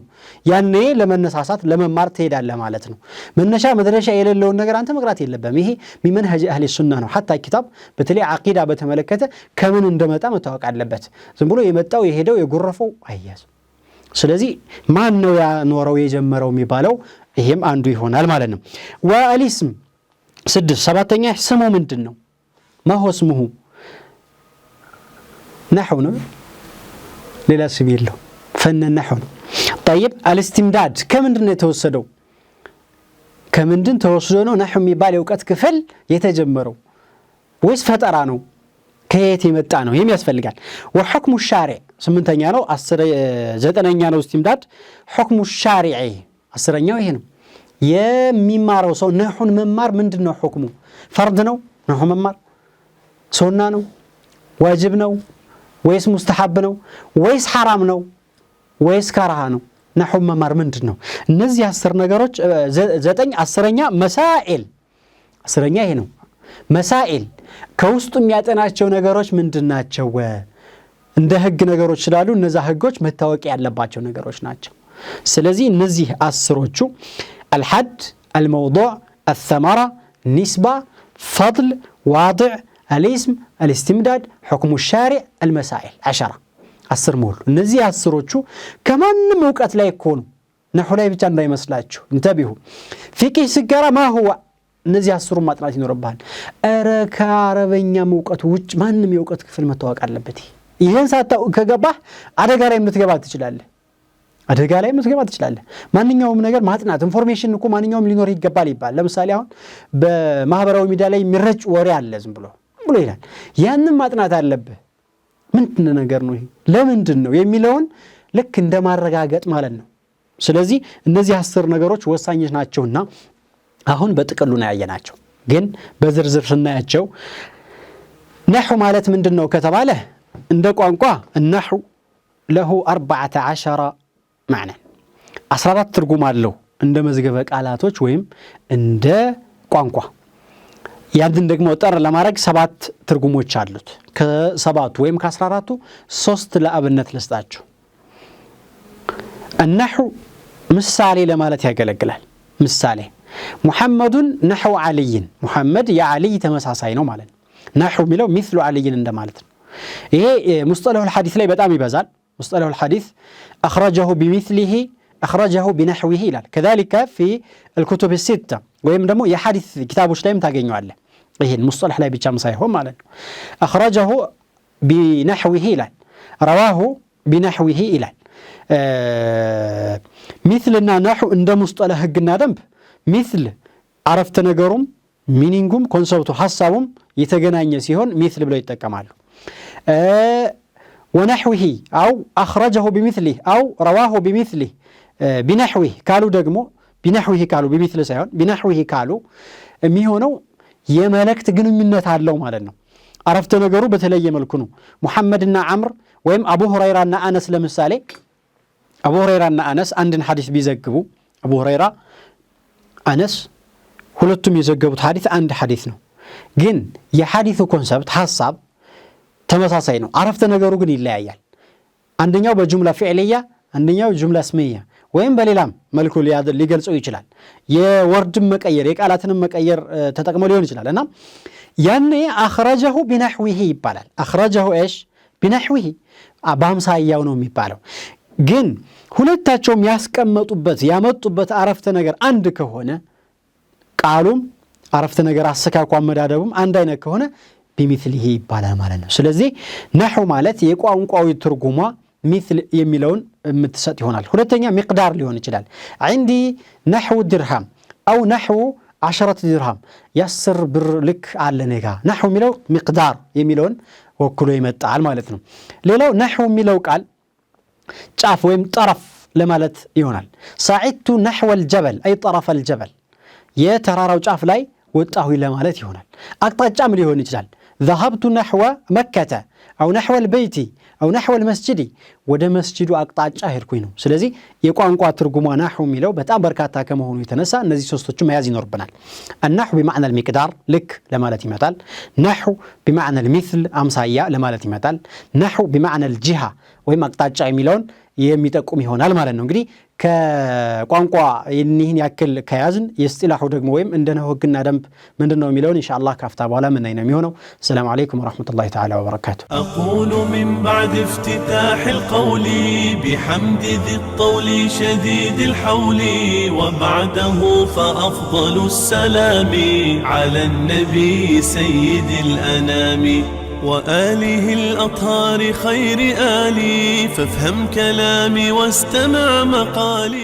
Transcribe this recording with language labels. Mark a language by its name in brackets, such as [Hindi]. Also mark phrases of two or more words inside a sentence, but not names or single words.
[Amharic] ያኔ ለመነሳሳት ለመማር ትሄዳለህ ማለት ነው። መነሻ መድረሻ የሌለውን ነገር አንተ መቅራት የለብህም። ይሄ [Arabic] من منهج أهل السنة [Amharic] ነው። [Arabic] حتى كتاب [Amharic] በተለይ አቂዳ በተመለከተ ከምን እንደመጣ መታወቅ አለበት። ዝም ብሎ የመጣው የሄደው የጎረፈው አያዝ። ስለዚህ ማን ነው ያኖረው የጀመረው የሚባለው ይሄም አንዱ ይሆናል ማለት ነው። ወአሊስም 6 ሰባተኛ ስሙ ምንድነው? [Arabic] ما هو اسمه [Amharic] ነሑ ነው ሌላ ስም የለው ፈን ነሑ ነው። [Arabic] طيب الاستمداد [Amharic] ከምንድነው የተወሰደው? ከምንድን ተወስዶ ነው ነሑ የሚባል የዕውቀት ክፍል የተጀመረው ወይስ ፈጠራ ነው? ከየት የመጣ ነው? ይሄም ያስፈልጋል። [Arabic] وحكم الشارع [Amharic] 8ኛ ነው። 9ኛ ነው [Arabic] استمداد حكم الشارع [Amharic] 10ኛው ይሄ ነው። የሚማረው ሰው ነሑን መማር ምንድነው حكሙ? ፈርድ ነው ነሑ መማር? ሱና ነው? ዋጅብ ነው ወይስ ሙስተሐብ ነው ወይስ ሐራም ነው ወይስ ከራሃ ነው? ነሑ መማር ምንድነው? እነዚህ 10 ነገሮች 9 10ኛ መሳኢል 10ኛ ይሄ ነው። መሳኢል ከውስጡ የሚያጠናቸው ነገሮች ምንድናቸው? እንደ ህግ ነገሮች ስላሉ እነዛ ህጎች መታወቅ ያለባቸው ነገሮች ናቸው። ስለዚህ እነዚህ 10ዎቹ [Arabic] الحد الموضوع الثمرة نسبة فضل واضع الاسم الاستمداد حكم الشارع المسائل [Amharic] 10 مول እነዚህ 10ዎቹ ከማንም ዕውቀት ላይ ይኮኑ ነሑ ላይ ብቻ እንዳይመስላችሁ እንተቢሁ ፊቅህ ሲገራ [Arabic] ما هو [Amharic] እነዚህ 10ሩ ማጥናት ይኖርባል። አረ ከአረበኛ ዕውቀት ውጭ ማንም የዕውቀት ክፍል መታወቅ አለበት። ይሄን ሳታው ከገባህ አደጋ ላይ ልትገባ ትችላለህ። ማንኛውም ነገር ማጥናት ኢንፎርሜሽን እኮ ማንኛውም ሊኖር ይገባል ይባል። ለምሳሌ አሁን በማህበራዊ ሚዲያ ላይ የሚረጭ ወሬ አለ ዝም ብሎ ይላል። ያንን ማጥናት አለብህ። ምንድን ነገር ነው ይሄ ለምንድን ነው የሚለውን ልክ እንደማረጋገጥ ማለት ነው። ስለዚህ እነዚህ 10 ነገሮች ወሳኞች ናቸውና አሁን በጥቅሉ ነው ያየናቸው። ግን በዝርዝር ስናያቸው ነሑ ማለት ምንድነው ከተባለ እንደ ቋንቋ [Arabic] النحو له 14 معنى [Amharic] 14 ትርጉም አለው እንደ መዝገበ ቃላቶች ወይም እንደ ቋንቋ። ያንን ደግሞ ጠር ለማድረግ 7 ትርጉሞች አሉት። ከ7ቱ ወይም ከ14ቱ 3 ለአብነት ልስጣችሁ። النحو ምሳሌ ለማለት ያገለግላል። ምሳሌ [Arabic] محمد نحو علي [Amharic] ሙሐመድ የዓሊይ ተመሳሳይ ነው ማለት ነው። ነሑ የሚለው مثل ዓሊይን እንደማለት ነው። ይሄ [Arabic] مصطلح الحديث [Amharic] ላይ በጣም ይበዛል [Arabic] مصطلح الحديث اخرجه بمثله اخرجه بنحوه [Amharic] ይላል [Arabic] كذلك في الكتب الستة [Amharic] ወይም ደግሞ የሐዲስ ኪታቦች ላይም ታገኙዋለህ ይሄን ሙስጠለህ ላይ ብቻም ሳይሆን ማለት ነው [Arabic] اخرجه بنحوه [Amharic] ይላል [Arabic] رواه بنحوه [Amharic] ይላል مثلና نحو እንደ ሙስጠለህ ህግና ደንብ [Arabic] مثل عرفت [Amharic] ነገሩም ሚኒንጉም ኮንሰፕቱ ሐሳቡም የተገናኘ ሲሆን مثل ብለው ይጠቀማሉ [Arabic] ونحوه أو أخرجه بمثله أو رواه بمثله بنحوه قالوا [Amharic] ደግሞ [Arabic] بنحوه قالوا بمثله [Amharic] ሳይሆን [Arabic] بنحوه قالوا [Amharic] የሚሆነው የመለክት ግንኙነት አለው ማለት ነው عرفت ነገሩ በተለየ መልኩ ነው ሙሐመድና አምር ወይም አቡ ሁረይራና አነስ ለምሳሌ አቡ ሁረይራና አነስ አንድን ሐዲስ ቢዘግቡ አቡ ሁረይራ አነስ ሁለቱም የዘገቡት ሐዲስ አንድ ሐዲስ ነው ግን የሐዲሱ ኮንሰፕት ሐሳብ ተመሳሳይ ነው عرفت ነገሩ ግን ይለያያል አንደኛው [Arabic] بجملة فعلية [Amharic] አንደኛው [Arabic] جملة اسمية [Amharic] ወይም በሌላም መልኩ ሊገልጸው ይችላል የወርድም መቀየር የቃላትንም መቀየር ተጠቅመው ሊሆን ይችላልና ያኔ [Arabic] اخرجه بنحوه [Amharic] ይባላል [Arabic] اخرجه ايش بنحوه [Amharic] በአምሳያው ነው የሚባለው ግን ሁለታቸውም ያስቀመጡበት ያመጡበት عرفت ነገር አንድ ከሆነ ቃሉም عرفت ነገር አሰካኩ አመዳደቡም አንድ አይነት ከሆነ بمثله ይባላል ማለት ነው ስለዚህ نحو ማለት የቋንቋዊ ትርጉሟ مثل የሚለውን የምትሰጥ ይሆናል ሁለተኛ مقدار ሊሆን ይችላል [Arabic] عندي نحو درهم او نحو 10 درهم [Amharic] ያስር ብር ልክ አለ ነጋ نحو የሚለው مقدار የሚለውን ወክሎ ይመጣል ማለት ነው ሌላው نحو የሚለው ቃል ጫፍ ወይም طرف ለማለት ይሆናል [Arabic] صعدت نحو الجبل اي طرف الجبل [Amharic] የተራራው ጫፍ ላይ ወጣሁ ለማለት ይሆናል አቅጣጫም ሊሆን ይችላል [Arabic] ذهبت نحو مكة أو نحو البيت أو نحو المسجد [Amharic] ወደ መስጂዱ አቅጣጫ ሄድኩኝ ነው ስለዚህ የቋንቋ ትርጉሟ نحو የሚለው በጣም በርካታ ከመሆኑ የተነሳ እነዚህ ሶስቶቹ መያዝ ይኖርብናል [Arabic] النحو بمعنى المقدار [Amharic] ልክ ለማለት ይመጣል [Arabic] نحو بمعنى المثل [Amharic] አምሳያ ለማለት ይመጣል [Arabic] نحو بمعنى الجهة [Amharic] ወይም አቅጣጫ የሚለውን የሚጠቁም ይሆናል ማለት ነው እንግዲህ ከቋንቋ ይህን ያክል ከያዝን የስጢላሁ ደግሞ ወይም እንደነው ህግና ደንብ ምንድነው የሚለውን ኢንሻአላህ ካፍታ በኋላ ምን ነው የሚሆነው [Arabic] سلام عليكم ورحمة الله تعالى وبركاته أقول من بعد افتتاح القول بحمد ذي الطول شديد الحول وبعده فأفضل السلام على النبي سيد الأنام وآله الأطهار خير آلي فافهم كلامي واستمع مقالي